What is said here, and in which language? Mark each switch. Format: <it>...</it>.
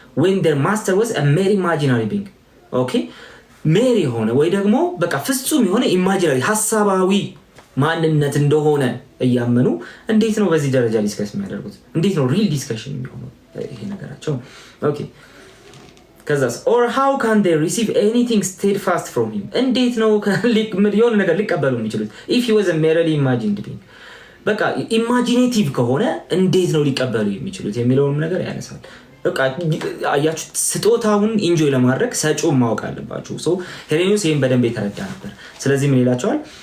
<en>when their master was a mere imaginary being</en> <am>ኦኬ ሜሪ የሆነ ወይ ደግሞ በቃ ፍጹም የሆነ ኢማጂናሪ ሐሳባዊ ማንነት እንደሆነ እያመኑ እንዴት ነው በዚህ ደረጃ ዲስከስ የሚያደርጉት? እንዴት ነው ሪል ዲስከሽን የሚሆነው ይሄ ነገራቸው? ኦኬ ከዛስ</am> <en>or how can they receive anything steadfast from him?</en> <am>እንዴት ነው የሆነ ነገር ሊቀበሉ የሚችሉት?</am> <en>if he was a merely imagined being</en> <am>በቃ ኢማጂኔቲቭ ከሆነ እንዴት ነው ሊቀበሉ የሚችሉት የሚለውን ነገር ያነሳል። በቃ አያችሁ ስጦታውን ኢንጆይ ለማድረግ ሰጪውን ማወቅ አለባችሁ። ሶ ሄሬኒዮስ ይሄን በደንብ የተረዳ ነበር። ስለዚህ ምን ይላቸዋል?</am>